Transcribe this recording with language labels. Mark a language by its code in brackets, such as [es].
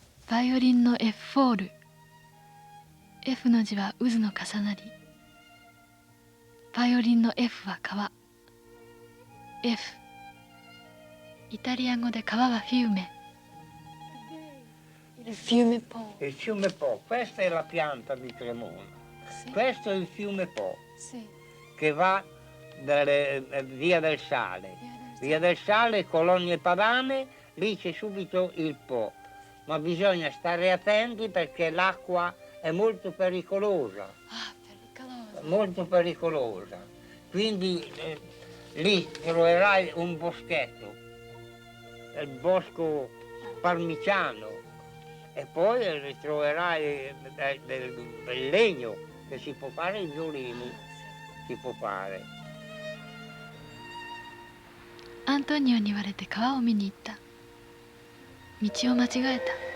[ja] バイオリンの F フォール。 F の字は渦の重なり。バイオリンの F は川。F。イタリア語で川はフィウメ。 [it] Il fiume Po. Il fiume Po, questa è la pianta di Cremona. Sì. Questo è il fiume Po, Sì. che va via del Sale. Via del Sale, Colonie Padane, lì c'è subito il Po. Ma bisogna stare attenti perché l'acqua è molto pericolosa. Ah, pericolosa. Molto pericolosa. Quindi lì troverai un boschetto, il bosco parmigiano, e poi ritroverai del legno che si può fare i violini, si può fare. [ja] アントニオに言われて川を見に行った。道を間違えた。